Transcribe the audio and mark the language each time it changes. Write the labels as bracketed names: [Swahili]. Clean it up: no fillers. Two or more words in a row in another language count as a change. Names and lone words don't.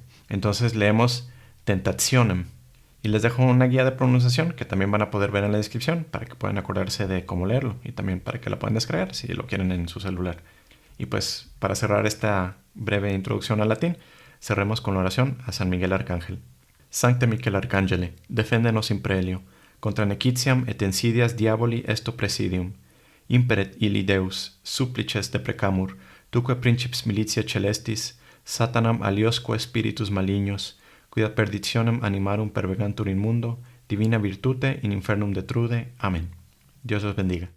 [Spanish] Entonces leemos tentationem. Y les dejo una guía de pronunciación que también van a poder ver en la descripción para que puedan acordarse de cómo leerlo y también para que la puedan descargar si lo quieren en su celular. Y pues para cerrar esta breve introducción al latín, cerremos con la oración a San Miguel Arcángel. [Latin] Sancte Michel Arcangele, defendenos in prelio, contra nequitiam et insidias diaboli esto presidium. Imperet illi Deus, supplices deprecamur, tuque princips militia celestis, satanam aliosque spiritus malignos, quia perditionem animarum pervegantur in mundo, divina virtute in infernum detrude. [Spanish] Amén. Dios los bendiga.